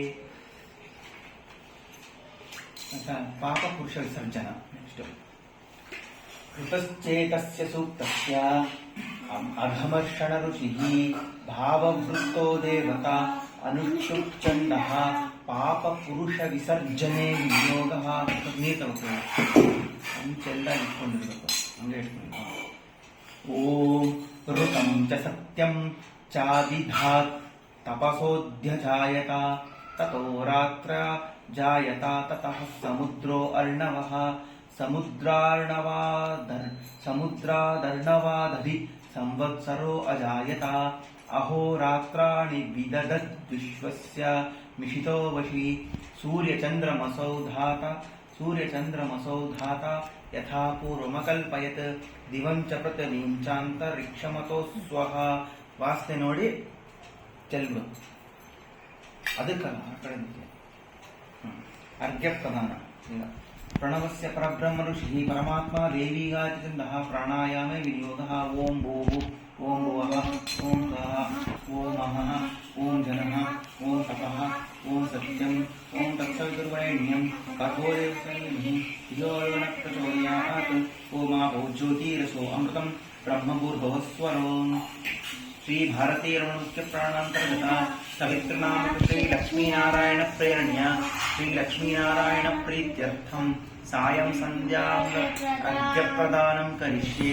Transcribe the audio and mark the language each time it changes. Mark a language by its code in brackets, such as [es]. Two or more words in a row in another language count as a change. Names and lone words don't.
[sa] ಪಾಪ ಪುರುಷ ವಿಸರ್ಜನ. ನೆಕ್ಸ್ಟ್ ಕೃತಶ್ಚೇತಸ್ಯ ಸೂಕ್ತಸ್ಯ ಅಘಮರ್ಷಣ ಋಷಿಃ ಭಾವವೃತ್ತೋ ದೇವತಾ ಅನುಷ್ಠುಪ್ಛಂದಃ ಪಾಪ ಪುರುಷ ವಿಸರ್ಜನೆ ವಿನಿಯೋಗಃ. [kn] ನೀರು ತಗೋತೀವಿ ಅಂಚೆಲ್ಲ ಇಟ್ಕೊಂಡಿರ್ಬೇಕು ಹಂಗೆ ಇಟ್ಕೊಂಡು. [sa] ಓಂ ಋತಂ ಚ ಸತ್ಯಂ ಚಾದಿಧಾತ್ ತಪಸೋಧ್ಯಜಾಯತ ತತೋ ರಾತ್ರ ಜಾಯತ ತತಃ ಸಮುದ್ರೋ ಅರ್ಣವಃ ಸಮುದ್ರಾದರ್ಣವಾದಧಿ ಸಂವತ್ಸರೋ ಅಜಾಯತ ಅಹೋರಾತ್ರಾಣಿ ವಿದದದ್ವಿಶ್ವಸ್ಯ ಮಿಷಿತೋ ವಶಿ ಸೂರ್ಯಚಂದ್ರಮಸೌ ಧಾತ ಯಥಾ ಪೂರ್ವಮಕಲ್ಪಯತ್ ದಿವಂ ಚ ಪೃಥ್ವೀಂ ಚಾಂತರಿಕ್ಷಮತೋ ಸ್ವಃ. [kn] ವಾಸ್ತೆ ನೋಡಿ ಚೆಲ್ಬಿಡು ಅದಕ್ಕಲ್ಲ ಆ ಕಡೆ [sa] ಅರ್ಘ್ಯ ಪ್ರದಾನ. ಪ್ರಣವಸ್ಯ ಪರಬ್ರಹ್ಮ ಋಷಿಃ ಪರಮಾತ್ಮ ದೇವೀಗಾತಿಚಂದಃ ಪ್ರಾಣಾಯಾಮೇ ವಿನಿಯೋಗಃ. ಓಂ ಭೂಃ ಓಂ ಭುವಃ ಓಂ ಸ್ವಃ ಓಂ ಮಹಃ ಓಂ ಜನಃ ಓಂ ತಪಃ ಓಂ ಸತ್ಯಂ ಓಂ ತತ್ಸವಿತುರ್ವರೆಣ್ಯಂ ಭರ್ಗೋ ದೇವಸ್ಯ ಧೀಮಹಿ ಧಿಯೋ ಯೋ ನಃ ಪ್ರಚೋದಯಾತ್. ಓಮಾಪೋ ಜ್ಯೋತಿರಸೋ ಅಮೃತಂ ಬ್ರಹ್ಮಭೂರ್ಭುವಃ ಸ್ವರೋಂ. ಶ್ರೀ ಭಾರತೀ ರಮಣಮುಖ್ಯ ಪ್ರಾಣಾಂತರ್ಗತ ಸವಿತೃನಾಮ ಶ್ರೀ ಲಕ್ಷ್ಮೀನಾರಾಯಣ ಪ್ರೇರಣ್ಯ ಶ್ರೀ ಲಕ್ಷ್ಮೀನಾರಾಯಣ ಪ್ರೀತ್ಯರ್ಥಂ ಸಾಯಂ ಸಂಧ್ಯಾಂ ಅರ್ಘ್ಯ ಪ್ರದಾನಂ ಕರಿಷ್ಯೆ.